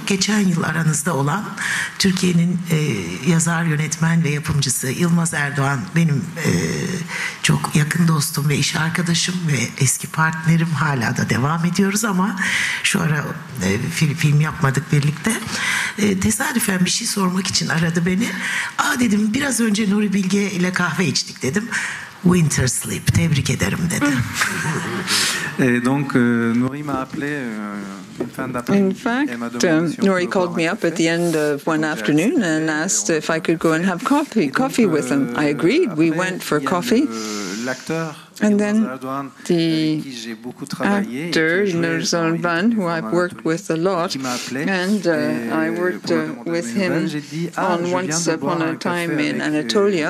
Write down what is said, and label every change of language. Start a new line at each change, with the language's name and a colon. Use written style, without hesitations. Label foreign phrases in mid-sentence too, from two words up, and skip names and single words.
Turkish: Geçen yıl aranızda olan Türkiye'nin yazar, yönetmen ve yapımcısı Yılmaz Erdoğan benim çok yakın dostum ve iş arkadaşım ve eski partnerim. Hala da devam ediyoruz ama şu ara film yapmadık birlikte. Tesadüfen bir şey sormak için aradı beni. Dedim biraz önce Nuri Bilge ile kahve içtik dedim. Winter Sleep, tebrik ederim dedi.
French: Donc Nuri m'a appelé
English: In fact, Nuri called me up at the end of one afternoon and asked if I could go and have coffee with him. I agreed. We went for coffee. And then the actor, Nuri Bilge, who I've worked with a lot, and I worked with him on Once Upon a Time in Anatolia.